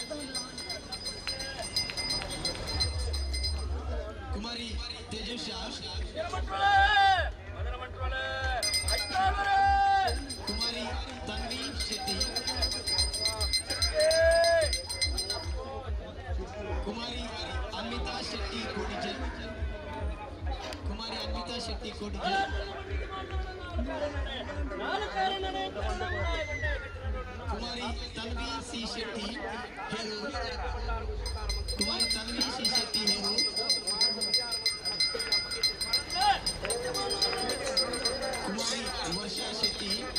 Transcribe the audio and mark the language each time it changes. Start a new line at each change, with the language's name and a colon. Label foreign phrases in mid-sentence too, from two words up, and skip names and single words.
Kannada: ಕುಮಾರಿ ತೇಜುಷಾ ಕುಮಾರಿ ತನ್ವಿ ಶೆಟ್ಟಿ ಕುಮಾರಿ ಅನ್ವಿತಾ ಶೆಟ್ಟಿ ಕೋಡಿಜಲ್ ಕುಮಾರಿ ಅನ್ವಿತಾ ಶೆಟ್ಟಿ ಕೋಡಿಜಲ್ ಕುಮಾರಿ ತನ್ವಿ ಸಿ ಶೆಟ್ಟಿ ಹೇರೂರ್ ಕುಮಾರಿ ತನ್ವಿ ಸಿ ಶೆಟ್ಟಿ ಹೇರೂರ್ ಕುಮಾರಿ ವರ್ಷಾ ಶೆಟ್ಟಿ